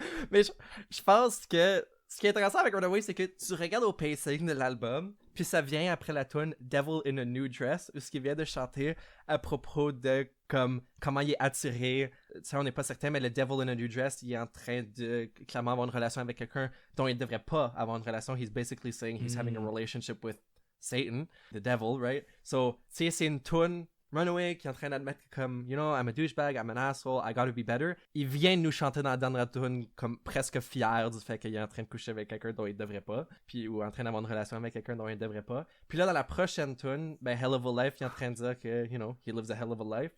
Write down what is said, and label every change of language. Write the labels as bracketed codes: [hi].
[fr] Mais je pense que ce qui est intéressant avec Runaway, c'est que tu regardes au pacing de l'album, puis ça vient après la tune Devil in a New Dress, où ce qu'il vient de chanter à propos de comment il est attiré. Ça, on n'est pas certain, mais le Devil in a New Dress, il est en train de clairement avoir une relation avec quelqu'un dont il ne devrait pas avoir une relation. [en] He's basically saying he's having a relationship with Satan, the devil, right? [fr] So, tu sais, c'est une tune Runaway qui est en train d'admettre que comme, [en] you know, I'm a douchebag, I'm an asshole, I gotta be better. [fr] Il vient nous chanter dans la dernière tune comme presque fier du fait qu'il est en train de coucher avec quelqu'un dont il devrait pas, puis ou en train d'avoir une relation avec quelqu'un dont il devrait pas. Puis là, dans la prochaine tune, ben Hell of a Life, il est en train de dire que, [en] you know, he lives a hell of a life.